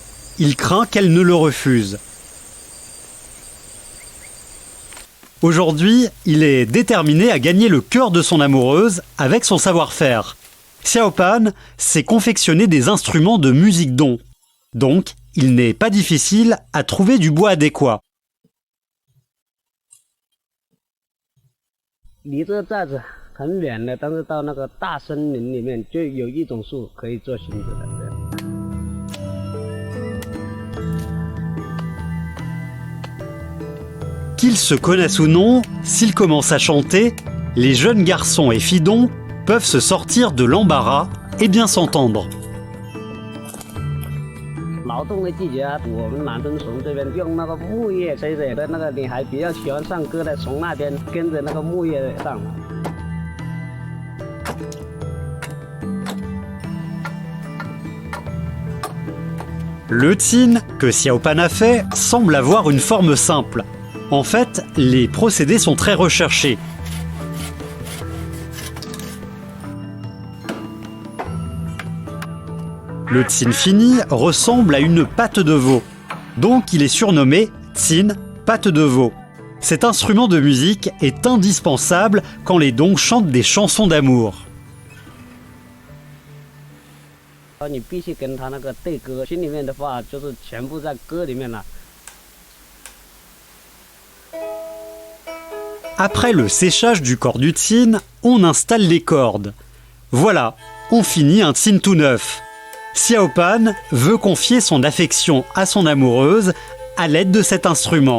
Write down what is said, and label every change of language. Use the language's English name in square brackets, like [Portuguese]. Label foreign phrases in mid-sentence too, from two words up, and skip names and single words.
[French] Il craint qu'elle ne le refuse. Aujourd'hui, il est déterminé à gagner le cœur de son amoureuse avec son savoir-faire. Xiao Pan sait confectionner des instruments de musique dong. Donc, il n'est pas difficile à trouver du bois adéquat. [Chinese] 离这个寨子很远的，但是到那个大森林里面就有一种树可以做裙子的。这样 [French] Qu'ils se connaissent ou non, s'ils commencent à chanter, les jeunes garçons et filles dong peuvent se sortir de l'embarras et bien s'entendre. [Chinese] 劳动的季节啊，我们南屯从这边用那个木叶吹水的那个女孩比较喜欢唱歌的，从那边跟着那个木叶上。 [French] Le tin que Xiao Pan a fait semble avoir une forme simple. En fait, les procédés sont très recherchés. Le tin fini ressemble à une patte de veau. Donc il est surnommé tin, patte de veau. Cet instrument de musique est indispensable quand les dong chantent des chansons d'amour. [Chinese] 你必须跟他那个对歌，心里面的话就是全部在歌里面了。 [French] Après le séchage du corps du tin, on installe les cordes. Voilà, on finit un tin tout neuf. Xiao Pan veut confier son affection à son amoureuse à l'aide de cet instrument.